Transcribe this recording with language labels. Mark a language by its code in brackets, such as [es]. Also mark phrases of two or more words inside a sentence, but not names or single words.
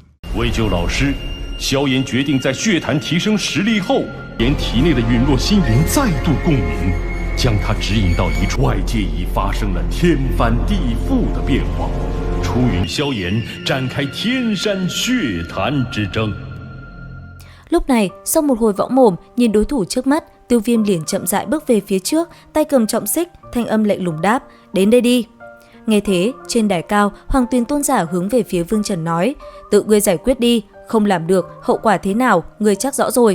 [zh] 为救老师，萧炎决定在血坛提升实力后，连体内的陨落心灵再度共鸣，将他指引到一处外界已发生了天翻地覆的变化，出与萧炎展开天山血坛之争。 [vi] Lúc này, sau một hồi võ mồm, nhìn đối thủ trước mắt, Tiêu Viêm liền chậm rãi bước về phía trước, tay cầm trọng xích, thanh âm lạnh lùng đáp: "Đến đây đi." Nghe thế, trên đài cao, Hoàng Tuyền Tôn giả hướng về phía Vương Trần nói: "Tự ngươi giải quyết đi, không làm được, hậu quả thế nào, ngươi chắc rõ rồi.